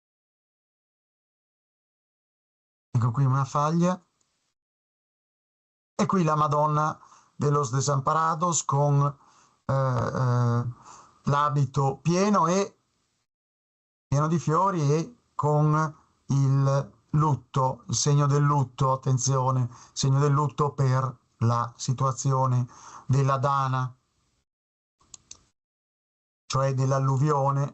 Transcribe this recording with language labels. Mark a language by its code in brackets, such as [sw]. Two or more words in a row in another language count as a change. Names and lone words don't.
[it] Ecco qui una faglia. E qui la Madonna de los Desamparados con l'abito pieno di fiori e con il lutto, il segno del lutto, attenzione, segno del lutto per la situazione della Dana, cioè dell'alluvione.